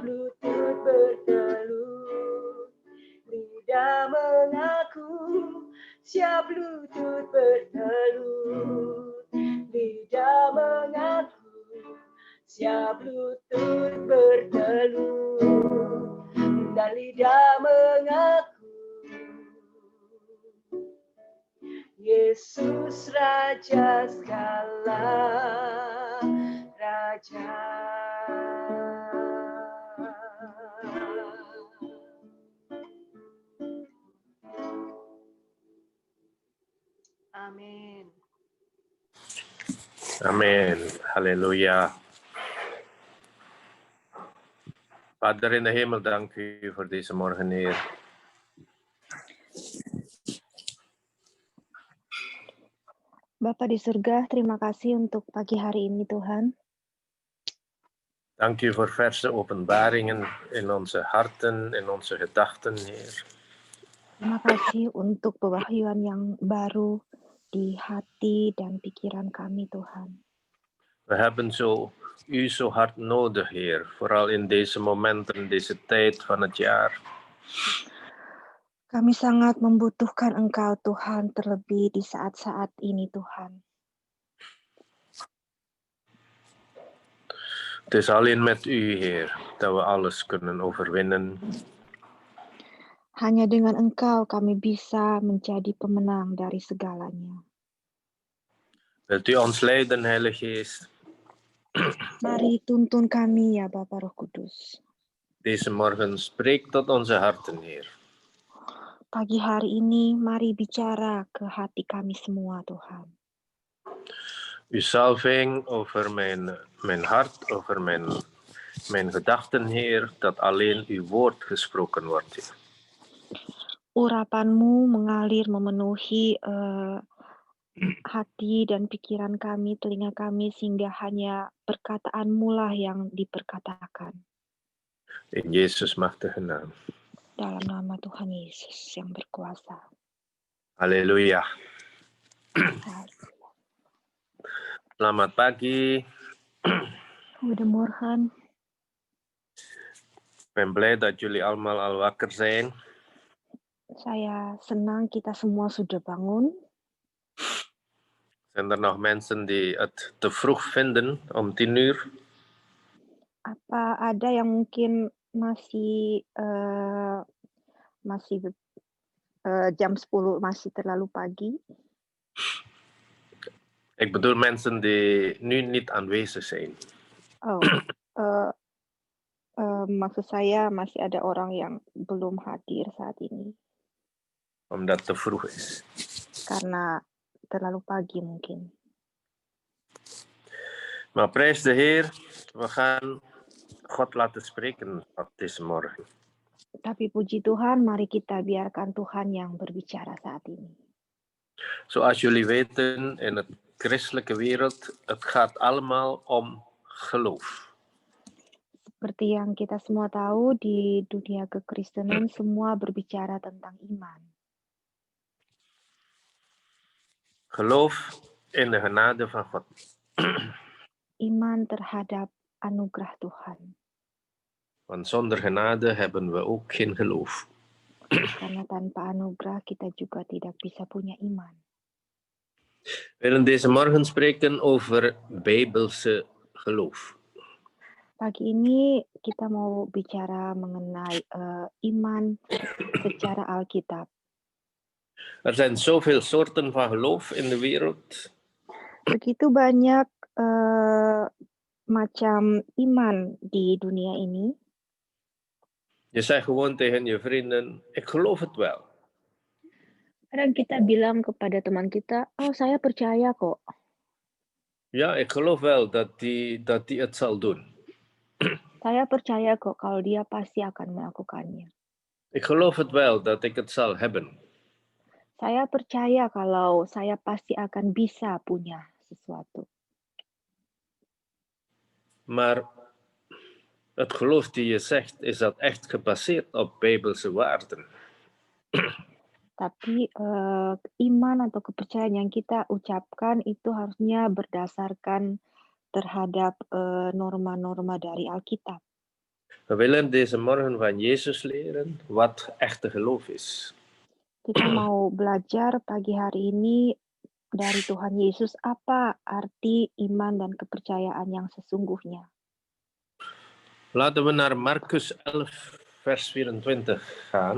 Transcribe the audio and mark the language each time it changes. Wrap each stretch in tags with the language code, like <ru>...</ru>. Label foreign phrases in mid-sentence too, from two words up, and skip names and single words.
<id>lutut bertelut, lidah mengaku, siap lutut bertelut, lidah mengaku, siap lutut bertelut, dan lidah mengaku, Yesus Raja segala Raja. Amin.</id> <nl>Amen. Halleluja. Vader in de hemel, dank u voor deze morgen, Heer.</nl> <id>Bapa di surga, terima kasih untuk pagi hari ini Tuhan.</id> <nl>Dank u voor verse openbaringen in onze harten, in onze gedachten, Heer.</nl> <id>Terima kasih untuk pewahyuan yang baru di hati dan pikiran kami Tuhan.</id> <nl>We hebben u zo hard nodig, Heer. Vooral in deze momenten, deze tijd van het jaar.</nl> <id>Kami sangat membutuhkan Engkau Tuhan, terlebih di saat-saat ini Tuhan.</id> <nl>Het is alleen met u, Heer, dat we alles kunnen overwinnen.</nl> <id>Hanya dengan Engkau kami bisa menjadi pemenang dari segalanya.</id> <nl>Wilt u ons leiden, Heilige Geest?</nl> <id>Mari tuntun kami ya Bapa Roh Kudus.</id> <nl>Deze morgen spreek tot onze harten, Heer.</nl> <id>Pagi hari ini mari bicara ke hati kami semua Tuhan.</id> <nl>Uw salving over mijn hart, over mijn gedachten, Heer, dat alleen uw woord gesproken wordt, Heer.</nl> <id>Urapan-Mu mengalir memenuhi hati dan pikiran kami, telinga kami, sehingga hanya perkataan-Mu lah yang diperkatakan.</id> <nl>In Jezus' machtige naam.</nl> <id>Dalam nama Tuhan Yesus yang berkuasa. Halleluja. Selamat pagi.</id> <nl>Goedemorgen. Ik ben blij dat jullie allemaal al wakker zijn.</nl> <id>Saya senang kita semua sudah bangun.</id> <nl>Zijn er nog mensen die het te vroeg vinden om 10 uur?</nl> <id>Apa ada yang mungkin masih jam 10 masih terlalu pagi?</id> <nl>Ik bedoel mensen die nu niet aanwezig zijn.</nl> <id>Oh, maksud saya masih ada orang yang belum hadir saat ini.</id> <nl>Omdat het te vroeg is.</nl> <id>Karena terlalu pagi mungkin.</id> <nl>Maar prijs de Heer, we gaan God laten spreken op deze morgen.</nl> <id>Tapi puji Tuhan, mari kita biarkan Tuhan yang berbicara saat ini.</id> <nl>Zoals jullie weten, in het christelijke wereld, het gaat allemaal om geloof.</nl> <id>Seperti yang kita semua tahu, di dunia kekristenan semua berbicara tentang iman.</id> <nl>Geloof in de genade van God.</nl> <id>Iman terhadap anugerah Tuhan.</id> <nl>Want zonder genade hebben we ook geen geloof.</nl> <id>Karena tanpa anugerah kita juga tidak bisa punya iman.</id> <nl>We willen deze morgen spreken over Bijbelse geloof.</nl> <id>Pagi ini kita mau bicara mengenai iman secara Alkitab.</id> <nl>Er zijn zoveel soorten van geloof in de wereld.</nl> <id>Begitu banyak macam iman di dunia ini.</id> <nl>Je zegt gewoon tegen je vrienden, ik geloof het wel.</nl> <id>Kadang kita bilang kepada teman kita, "Oh, saya percaya kok."</id> <nl>Ja, ik geloof wel dat die het zal doen.</nl> <id>Saya percaya kok kalau dia pasti akan melakukannya.</id> <nl>Ik geloof het wel dat ik het zal hebben.</nl> <id>Saya percaya kalau saya pasti akan bisa punya sesuatu.</id> <nl>Maar het geloof die je zegt, is dat echt gebaseerd op Bijbelse waarden?</nl> <id>Tapi iman atau kepercayaan yang kita ucapkan itu harusnya berdasarkan terhadap norma-norma dari Alkitab.</id> <nl>We willen deze morgen van Jezus leren wat echte geloof is.</nl> <id>Kita mau belajar pagi hari ini dari Tuhan Yesus apa arti iman dan kepercayaan yang sesungguhnya.</id> <nl>Laten we naar Markus 11, vers 24 gaan.</nl>